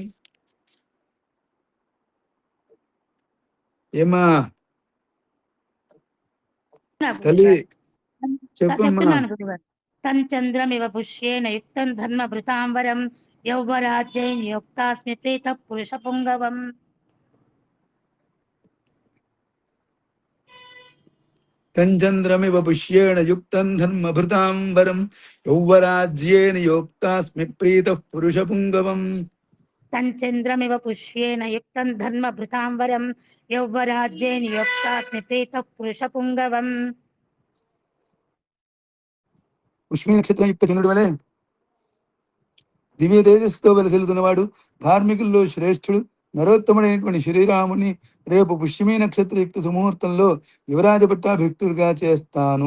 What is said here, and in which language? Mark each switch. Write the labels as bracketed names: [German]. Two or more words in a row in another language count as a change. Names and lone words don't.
[Telugu] ఏమా తల్లి చెప్పమ్మా. [Sanskrit] तञ्चन्द्रमिव पुष्येण युक्तं धर्मभृताम्बरं यौवराज्येन युक्तास्मि प्रीतः पुरुषपुङ्गवम् తంచంద్రమివ పుష్యేణ యుక్తం ధర్మభృతాం వరం యౌవరాజ్యేన యోక్తాస్మి ప్రీత పురుష పుంగవం. तञ्चन्द्रमिव पुष्येण युक्तं धर्मभृताम्बरं यौवराज्येन युक्तास्मि प्रीतः पुरुषपुङ्गवम् [Telugu] పుష్మి నక్షత్రం యుక్త చంద్రుడి వలె దివ్య తేజస్సుతో వెలసిల్లుతున్నవాడు, ధార్మికుల్లో శ్రేష్ఠుడు, నరోత్తముడైనటువంటి శ్రీరాముని రేపు పుష్యమీ నక్షత్రయుక్త సుముహూర్తంలో యువరాజ పట్టాభిక్తుడిగా చేస్తాను.